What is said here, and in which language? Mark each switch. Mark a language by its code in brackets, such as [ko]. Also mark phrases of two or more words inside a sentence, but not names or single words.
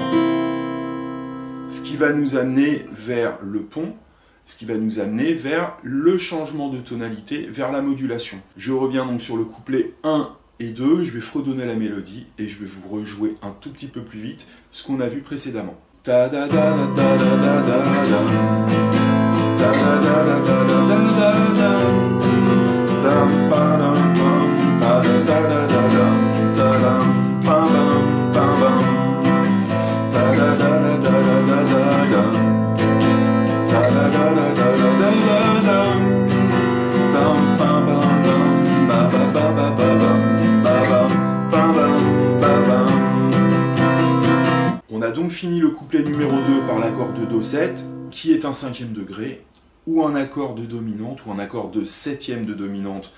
[fr] Ce qui va nous amener vers le pont, ce qui va nous amener vers le changement de tonalité, vers la modulation. Je reviens donc sur le couplet 1 et 2, je vais fredonner la mélodie, et je vais vous rejouer un tout petit peu plus vite ce qu'on a vu précédemment. Ta da da da da da da da da. Da da da da da da da da. Tam pa dam pam pa da da da da dam da dam pam pam pam. Da da da da da da da da dam. Da da da da da da da dam. Tam pam pam pam ba ba ba ba ba ba pam pam pam. On a donc fini le couplet numéro 2 par l'accord de Do 7, qui est un 5e degré, ou un accord de dominante, ou un accord de 7e de dominante.